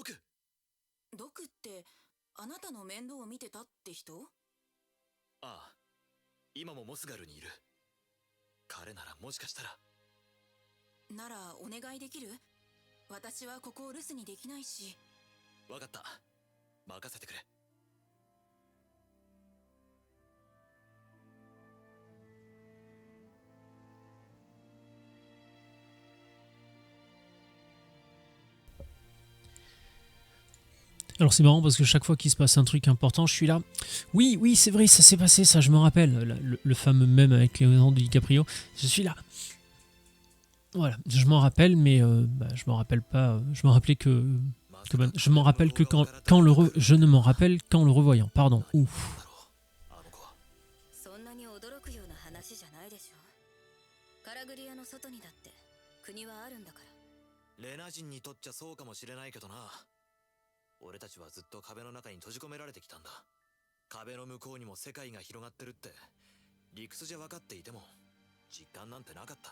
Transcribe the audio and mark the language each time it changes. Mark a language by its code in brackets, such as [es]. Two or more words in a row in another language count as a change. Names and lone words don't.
[ja] 毒ってあなたの面倒を見てたって人？ああ、今もモスガルにいる。彼ならもしかしたら。ならお願いできる？私はここを留守にできないし。わかった、任せてくれ。 [fr] Alors c'est marrant parce que chaque fois qu'il se passe un truc important, je suis là. Oui, oui, c'est vrai, ça s'est passé, ça, je me rappelle. Le fameux mème avec Leonardo DiCaprio. Je suis là. Voilà, je m'en rappelle, mais je m'en rappelle pas. Je me rappelais je m'en rappelle que je ne m'en rappelle qu'en le revoyant. Pardon. Ouf. [ja] そんなに驚くような話じゃないでしょ。カラグリアの外にだって国はあるんだから。レナ人にとっちゃそうかもしれないけどな。俺たちはずっと壁の中に閉じ込められてきたんだ。壁の向こうにも世界が広がってるって理屈じゃ分かっていても実感なんてなかった。